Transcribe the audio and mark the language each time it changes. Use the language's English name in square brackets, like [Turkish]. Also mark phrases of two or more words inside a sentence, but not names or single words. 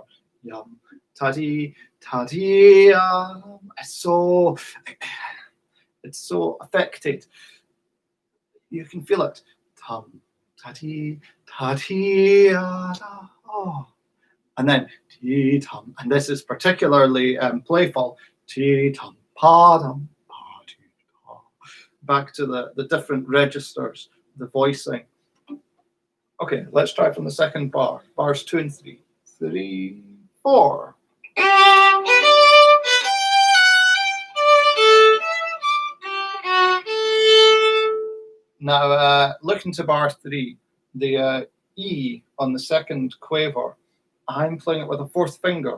[English] Yum, taddy, taddy. It's so affected. You can feel it. Tum, taddy, taddy. Oh. And then tea tum, and this is particularly playful. Tea tum, pa dum, pa back to the different registers, the voicing. Okay, let's try from the second bar. Bars 2 and 3. 3, 4. Now, looking to bar 3, the E on the second quaver, I'm playing it with a fourth finger.